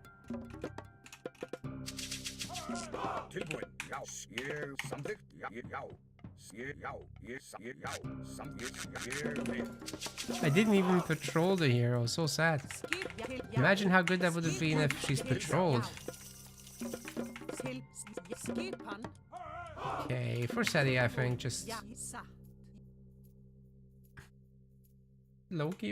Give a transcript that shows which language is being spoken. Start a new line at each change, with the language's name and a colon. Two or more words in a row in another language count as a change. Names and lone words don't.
Icelandic: Tilbúin. Já. Ég samþykkt. Já. Já. Já. Ég vil.
English: I didn't even patrol the hero. So sad. Imagine how good that would have been if she's patrolled. Okay, for Seti, I think just Loki.